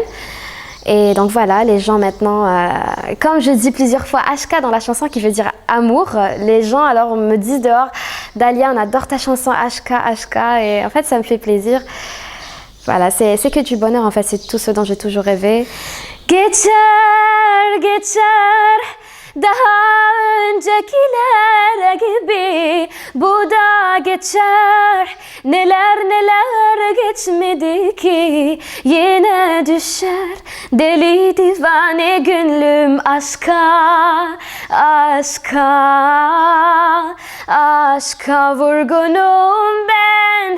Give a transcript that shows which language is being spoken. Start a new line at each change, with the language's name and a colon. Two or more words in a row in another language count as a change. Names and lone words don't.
French: Et donc voilà, les gens maintenant, comme je dis plusieurs fois Ashka dans la chanson qui veut dire amour, les gens alors me disent dehors, Dalia, on adore ta chanson Ashka, Ashka, et en fait ça me fait plaisir. Voilà, c'est que du bonheur en fait, c'est tout ce dont j'ai toujours rêvé.
Turkish: Geçer, geçer, daha öncekiler gibi bu da geçer. Neler neler geçmedi ki yine düşer. Deli divane gönlüm aşka, aşka, aşka vurgunum ben.